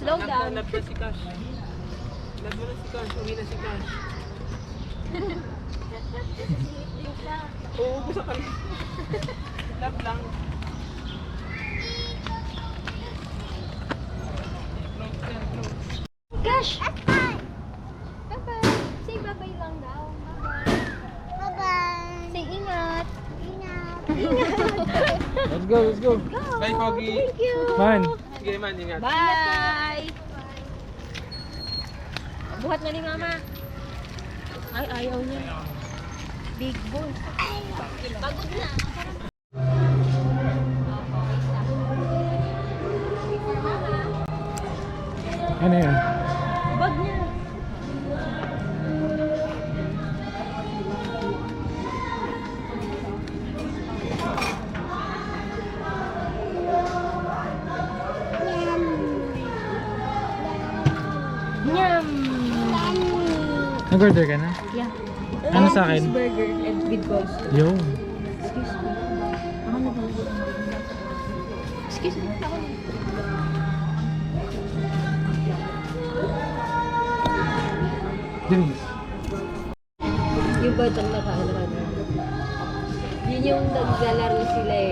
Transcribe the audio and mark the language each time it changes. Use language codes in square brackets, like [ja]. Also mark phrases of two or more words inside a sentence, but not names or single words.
[tl] Lab na si Cash. Lab mo na si Cash. Uwi na si Cash. Oo, sa kanila. Love lang. Gosh! Bye-bye. [en] Say bye-bye [tl] lang daw. Bye-bye. Bye-bye. Say ingat. Ingat. [en] Let's go, let's go. [tl] Bye, Pogi. [en] Thank you! [tl] Man. Sige man, ingat. Bye! Buhat na ni Mama. Ay, ayaw niya. [en] Big boy. [tl] Pagod na. Ano yun? Bag niya. Nyam! Nag-order ka na? Yeah. Ano sa akin? [en] Cheeseburger and with coleslaw. Yo. Excuse me. [tl] Ako na ba? [en] Excuse me. [tl] Ako na. Drinks. Yung batang nakaano ka na. Yun yung naglalaro sila eh.